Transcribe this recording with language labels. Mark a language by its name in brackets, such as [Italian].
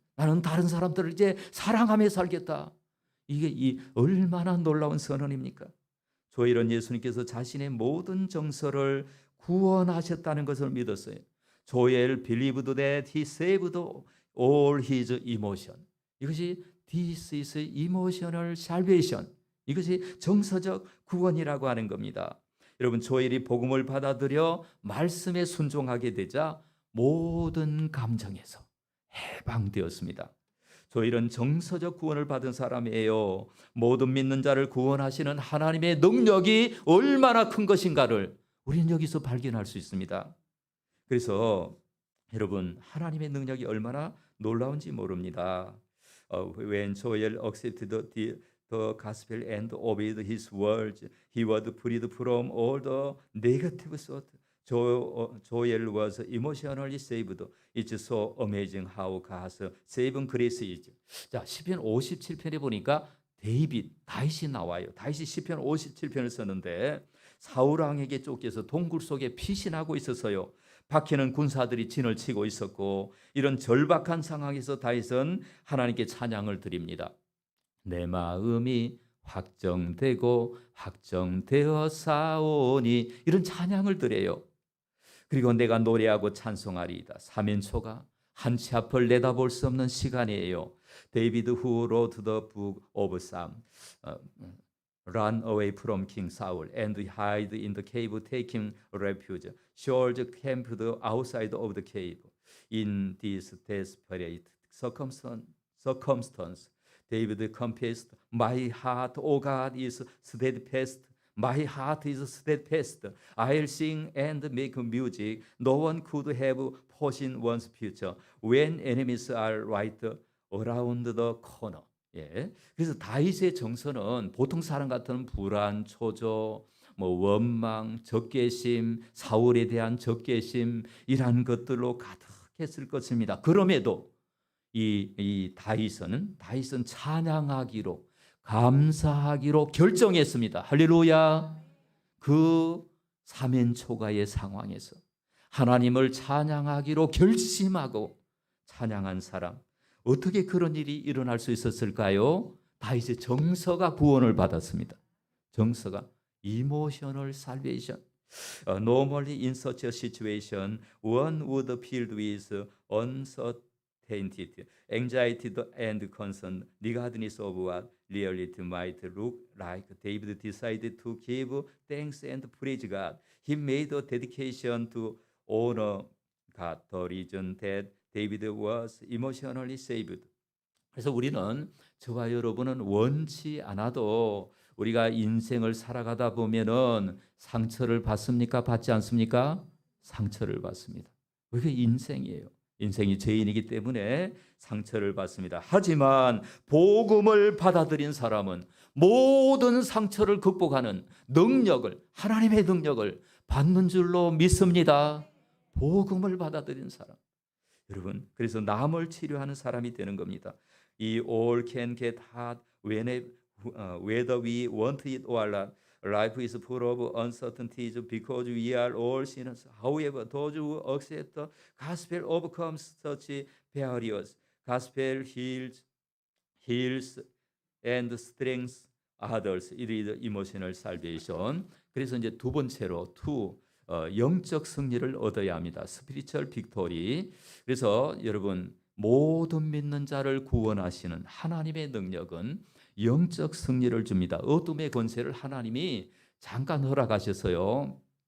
[Korean] 나는 다른 사람들을 이제 사랑하며 살겠다. 이게 얼마나 놀라운 선언입니까? 조엘은 예수님께서 자신의 모든 정서를 구원하셨다는 것을 믿었어요. [English] 조엘 believed that he saved all his emotion. [Korean] 이것이 [English] this is emotional salvation. [Korean] 이것이 정서적 구원이라고 하는 겁니다. 여러분 조엘이 복음을 받아들여 말씀에 순종하게 되자 모든 감정에서 해방되었습니다. 조엘은 정서적 구원을 받은 사람이에요. 모든 믿는 자를 구원하시는 하나님의 능력이 얼마나 큰 것인가를 우리는 여기서 발견할 수 있습니다. 그래서 여러분 하나님의 능력이 얼마나 놀라운지 모릅니다. [English] When Joel accepted the gospel and obeyed his words, he was freed from all the negative thoughts. Joel was emotionally saved. It's so amazing how God's saving grace is. [Korean] 자, 시편 57편에 보니까 다윗이 나와요. 다윗이 시편 57편을 썼는데 사울 왕에게 쫓겨서 동굴 속에 피신하고 있었어요. 박해는 군사들이 진을 치고 있었고 이런 절박한 상황에서 다윗은 하나님께 찬양을 드립니다. 내 마음이 확정되어 싸우니 이런 찬양을 드려요. 그리고 내가 노래하고 찬송하리이다. 사면초가 한치 앞을 내다볼 수 없는 시간이에요. [English] 데이비드 who wrote the book of Psalms run away from King Saul and hide in the cave taking refuge. Saul camped outside of the cave. In this desperate circumstance, David confessed, "My heart, O God, is steadfast. My heart is steadfast. I'll sing and make music. No one could have foreseen one's future when enemies are right around the corner." [Korean] 예. 그래서 다윗의 정서는 보통 사람 같은 불안, 초조, 원망, 적개심, 사울에 대한 적개심 이러한 것들로 가득했을 것입니다. 그럼에도 이 다윗은 찬양하기로 감사하기로 결정했습니다. 할렐루야. 그 사면 초가의 상황에서 하나님을 찬양하기로 결심하고 찬양한 사람, 어떻게 그런 일이 일어날 수 있었을까요? 다윗의 정서가 구원을 받았습니다. 정서가 [English] emotional salvation. Normally in such a situation, one would filled with uncertainty, anxiety and concern, regardless of what reality might look like. David decided to give thanks and praise God. He made a dedication to honor God. The reason that David was emotionally saved. [Korean] 그래서 우리는, 저와 여러분은 원치 않아도 우리가 인생을 살아가다 보면은 상처를 받습니까? 받지 않습니까? 상처를 받습니다. 그게 인생이에요. 인생이 죄인이기 때문에 상처를 받습니다. 하지만 복음을 받아들인 사람은 모든 상처를 극복하는 능력을, 하나님의 능력을 받는 줄로 믿습니다. 복음을 받아들인 사람. 여러분, 그래서 남을 치료하는 사람이 되는 겁니다. [English] 이 all can get hard whether we want it or not. Life is full of uncertainties because we are all sinners. However, those who accept the gospel overcomes such barriers. Gospel heals and strengthens others. It is emotional salvation. [Korean] 그래서 이제 두 번째로 영적 승리를 얻어야 합니다. [English] 스피리추얼 빅토리. [Korean] 그래서 여러분, 모든 믿는 자를 구원하시는 하나님의 능력은 영적 승리를 줍니다. 어둠의 권세를 하나님이 잠깐 허락하셔서요.